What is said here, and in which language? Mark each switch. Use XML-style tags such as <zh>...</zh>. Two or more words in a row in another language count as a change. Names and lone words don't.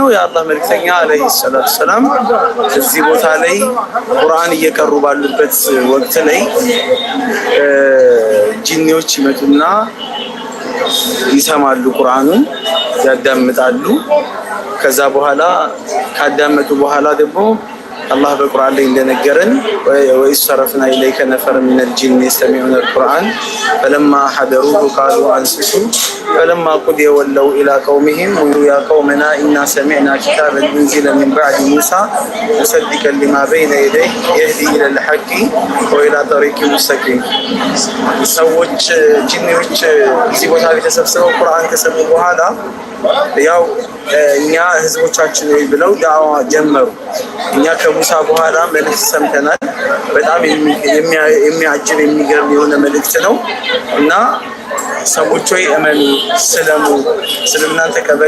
<am>የአላህ መልክተኛ</am> <ar>عليه الصلاة السلام</ar> <am>እዚህ ቦታ ላይ ቁርአን እየቀሩ ባሉበት ወቅት ላይ ጂኒዎች ይመጡና ይሰማሉ፣ ቁርአኑን ያዳምጣሉ። ከዛ በኋላ ካዳመጡ በኋላ ደግሞ አላህ በቁርአን ላይ እንደነገረን</am> <ar>وإذ صرفنا إليك نفرا من الجن يستمعون القرآن فلما حضروه قالوا أنصتوا فلما قضي ولوا إلى قومهم يا قومنا إنا سمعنا كتابا أنزل من بعد موسى مصدقا لما بين يديه يهدي إلى الحق وإلى طريق مستقيم።</ar> <am>ሰዎች ጂኒዎች እዚህ ቦታ ላይ ተሰብስበው ቁርአን ከሰሙ በኋላ ያው እኛ ህዝቦቻችን ብለው ዳዋ ጀመሩ። እኛ ከሙሳ በኋላ መልእክት ሰምተናል። በጣም የሚያጅብ የሚገርም የሆነ መልእክት ነው እና ሰዎች ሆይ እመኑ፣ ስለሙ፣ እስልምናን ተቀበሉ፣</am>